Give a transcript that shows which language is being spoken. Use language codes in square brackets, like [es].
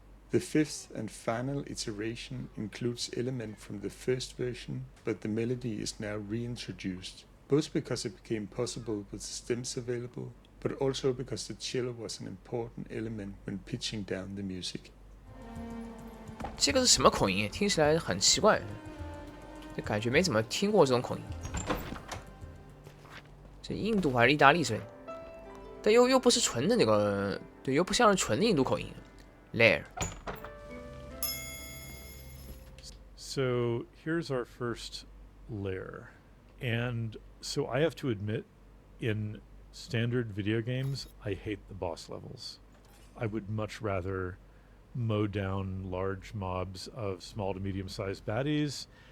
[en] The 5th and final iteration includes elements from the first version, but the melody is now reintroduced, both because it became possible with the stems available, but also because the cello was an important element when pitching down the music. [zh] 这个是什么口音？听起来很奇怪，这感觉没怎么听过这种口音。这印度还是意大利之类的，但又不是纯的那个，对，又不像是纯的印度口音。 [en] Lair. So here's our first layer. And so I have to admit, in standard video games, I hate the boss levels. I would much rather mow down large mobs of small to medium-sized baddies.